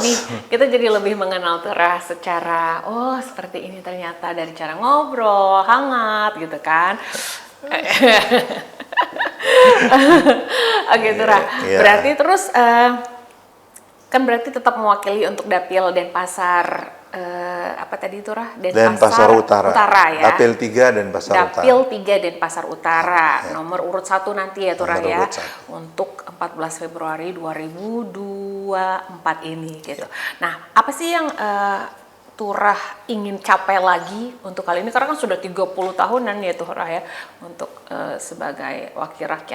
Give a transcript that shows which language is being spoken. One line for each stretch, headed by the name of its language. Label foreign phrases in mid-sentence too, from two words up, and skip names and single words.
Indonesian: kita jadi lebih mengenal Tura secara seperti ini ternyata dari cara ngobrol hangat gitu kan. Oke, Tura. Berarti terus kan berarti tetap mewakili untuk Dapil Denpasar apa tadi itu Denpasar Utara ya. Dapil 3 Denpasar Utara. Dapil 3 Denpasar Utara. Nomor urut 1 nanti ya Tura ya. Untuk 14 Februari 2024 ini gitu. Nah, apa sih yang Tura ingin capai lagi untuk kali ini? Karena kan sudah 30 tahunan ya Tura ya untuk sebagai wakil rakyat.